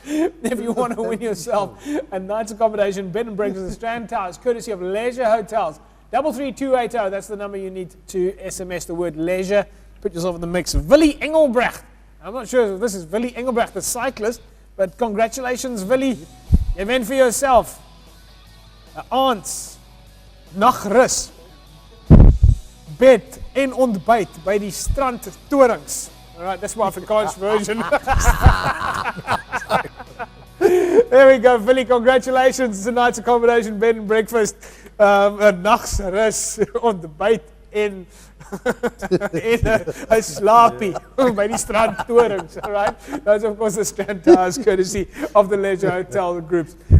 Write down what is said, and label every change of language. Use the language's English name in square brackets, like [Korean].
[English] If you want to win yourself a night's accommodation, bed and breakfast at the Strand Towers, courtesy of Leisure Hotels. 33280, that's the number you need to SMS the word leisure. Put yourself in the mix. Willie Engelbrecht. I'm not sure if this is Willie Engelbrecht, the cyclist, but congratulations, Willie. [Afrikaans] Jy wen vir jouself 'n aand nagrus, bed en ontbyt by die strand torings. [English] Alright, that's my Afrikaans version. There we go, Willie, congratulations. Tonight's accommodation, bed and breakfast, [Afrikaans] 'n nagrus, ontbyt en a slaapie by die strand torings. [English] Alright, that's of course the Strand Towers, courtesy of the Leisure Hotel groups.